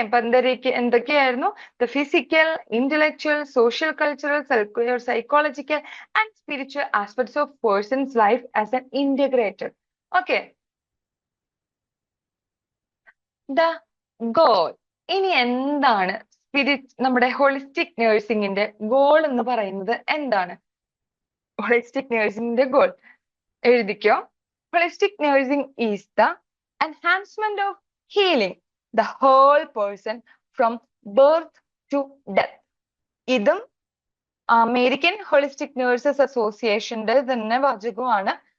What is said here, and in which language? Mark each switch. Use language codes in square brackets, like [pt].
[ml] അപ്പൊ എന്തൊക്കെയായിരുന്നു? [en] The physical, intellectual, social cultural, psychological and spiritual aspects of person's life as an integrated. Okay. [ml] The goal. ഇനി എന്താണ് നമ്മുടെ holistic നഴ്സിംഗിന്റെ goal എന്ന് പറയുന്നത് എന്താണ്? ഹോളിസ്റ്റിക് നഴ്സിംഗിന്റെ ഗോൾ എഴുതിക്കോ. [en] Holistic nursing is the enhancement of healing the whole person from birth to death. [ml] ഇതും American holistic nurses അസോസിയേഷന്റെ തന്നെ വാചകമാണ്.